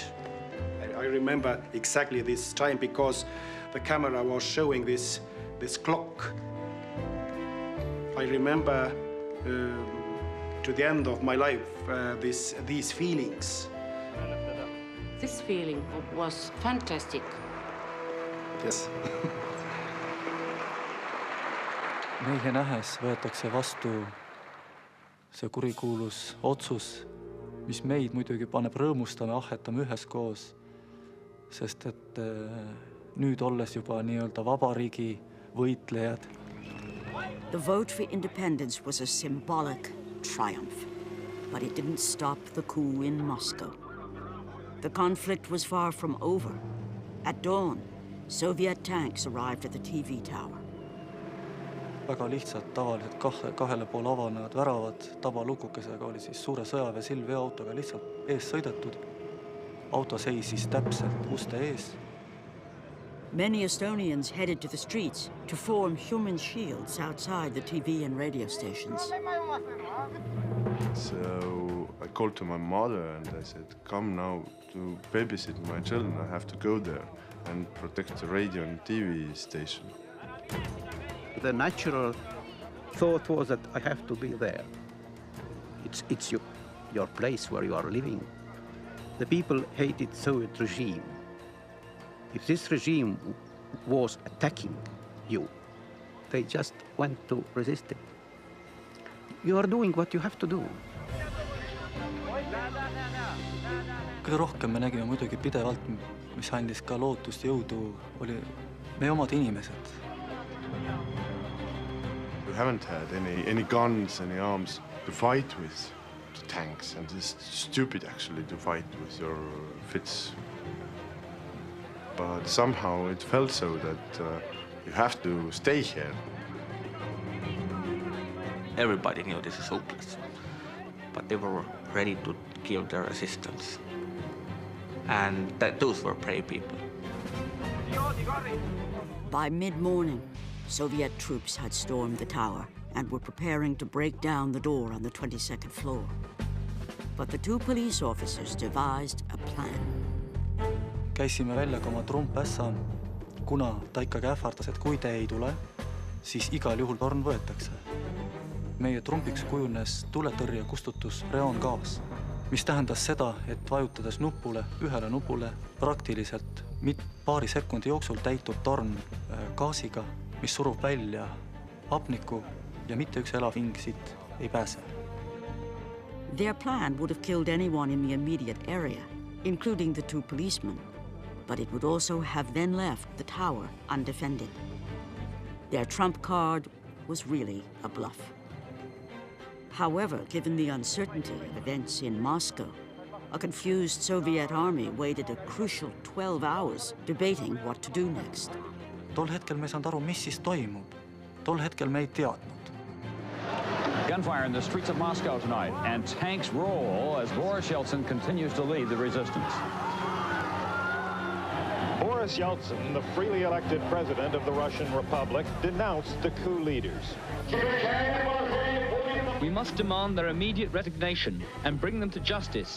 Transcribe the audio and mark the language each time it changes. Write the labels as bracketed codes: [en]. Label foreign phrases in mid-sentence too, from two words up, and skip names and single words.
[en] I remember exactly this time because the camera was showing this clock. I remember to the end of my life these feelings. This feeling was fantastic. Yes. [et] Meie nähes võetakse vastu see kurikuulus otsus, mis meid muidugi paneb rõõmustama, ahhetama üheskoos, sest et nüüd olles juba nii-öelda vabariigi võitlejad. [en] The vote for independence was a symbolic triumph, but it didn't stop the coup in Moscow. The conflict was far from over. At dawn, Soviet tanks arrived at the TV tower. [et] Väga lihtsalt tavaliselt kahele pool avanevad väravad tabalukukesega oli siis suure sõjaväe silveautoga lihtsalt ees sõidetud. Auto seisis täpselt uste ees. [en] Many Estonians headed to the streets to form human shields outside the TV and radio stations. So I called to my mother and I said, come now to babysit my children. I have to go there and protect the radio and TV station. The natural thought was that I have to be there. It's your place where you are living. The people hated Soviet regime. If this regime was attacking you, they just went to resist it. You are doing what you have to do. [et] Kõige rohkem me nägime muidugi pidevalt, mis andis ka lootust jõudu, oli meie omad inimesed. [en] We haven't had any guns, any arms to fight with the tanks, and it's stupid actually to fight with your fists. But somehow it felt so that you have to stay here. Everybody knew this is hopeless, but they were ready to give their assistance. And those were brave people. By mid-morning, Soviet troops had stormed the tower and were preparing to break down the door on the 22nd floor. But the two police officers devised a plan. [et] Käisime välja ka oma trumpässa, kuna ta ikkagi ähvardas, et kui te ei tule, siis igal juhul torn võetakse. Meie trumpiks kujunes tuletõrje kustutus reoongaas, mis tähendas seda, et vajutades ühele nupule praktiliselt paari sekundi jooksul täitub torn gaasiga, mis surub välja hapniku ja mitte üks elav hing siit ei pääse. [en] Their plan would have killed anyone in the immediate area, including the two policemen, but it would also have then left the tower undefended. Their trump card was really a bluff. However, given the uncertainty of events in Moscow, a confused Soviet army waited a crucial 12 hours debating what to do next. [et] Tol hetkel me ei saanud aru, mis siis toimub. Tol hetkel me ei teadnud. [en] Gunfire in the streets of Moscow tonight, and tanks roll as Boris Yeltsin continues to lead the resistance. Boris Yeltsin, the freely elected president of the Russian Republic, denounced the coup leaders. We must demand their immediate resignation and bring them to justice.